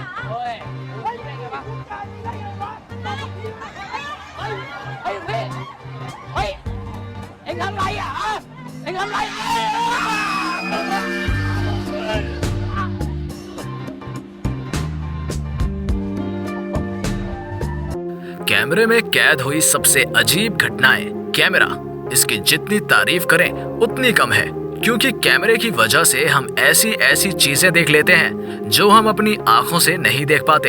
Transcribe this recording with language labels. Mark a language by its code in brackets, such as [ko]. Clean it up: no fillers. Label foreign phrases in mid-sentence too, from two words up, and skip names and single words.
[th] ยพูดได้ไงวะเฮ้ยพี่เฮ้ยเอ็งทำไรอ่ะเอ็งทำไร [hi] कैमरे में कैद हुई सबसे अजीब घटनाएं। कैमरा, इसकी जितनी तारीफ करें उतनी कम है, क्योंकि कैमरे की वजह से हम ऐसी ऐसी चीजें देख लेते हैं जो हम अपनी आंखों से नहीं देख पाते।